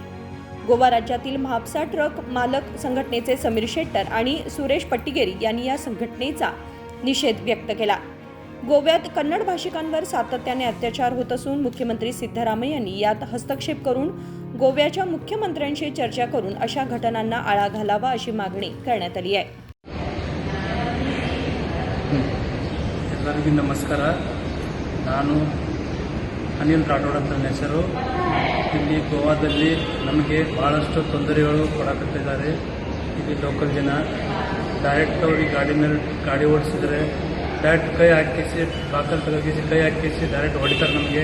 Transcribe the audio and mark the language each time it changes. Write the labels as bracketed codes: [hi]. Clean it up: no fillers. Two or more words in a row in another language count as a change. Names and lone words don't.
[mr] गोवा राज्यातील म्हापसा ट्रक मालक संघटनेचे समीर शेट्टर आणि सुरेश पट्टीगेरी यांनी या संघटनेचा निषेध व्यक्त केला। गोव्यात कन्नड भाषिकांवर सातत्याने अत्याचार होत असून मुख्यमंत्री सिद्धरामय्या यांनी यात हस्तक्षेप करून गोव्याच्या मुख्यमंत्र्यांशी चर्चा करून अशा घटनांना आळा घालावा अशी मागणी करण्यात आली आहे। [kn] ಎಲ್ಲರಿಗೂ ನಮಸ್ಕಾರ। ನಾನು ಅನಿಲ್ ರಾಠೋಡ್ ಅಂತ ನನ್ನ ಹೆಸರು। ಇಲ್ಲಿ ಗೋವಾದಲ್ಲಿ ನಮಗೆ ಭಾಳಷ್ಟು ತೊಂದರೆಗಳು ಕೊಡಕತ್ತಿದ್ದಾರೆ। ಇಲ್ಲಿ ಲೋಕಲ್ ಜನ ಡೈರೆಕ್ಟ್ ಅವ್ರಿಗೆ ಗಾಡಿ ಓಡಿಸಿದ್ರೆ ಡೈರೆಕ್ಟ್ ಕೈ ಹಾಕಿಸಿ ಬಾಕಲ್ ತೆಗೆಸಿ ಕೈ ಹಾಕಿಸಿ ಡೈರೆಕ್ಟ್ ಹೊಡಿತಾರೆ ನಮಗೆ।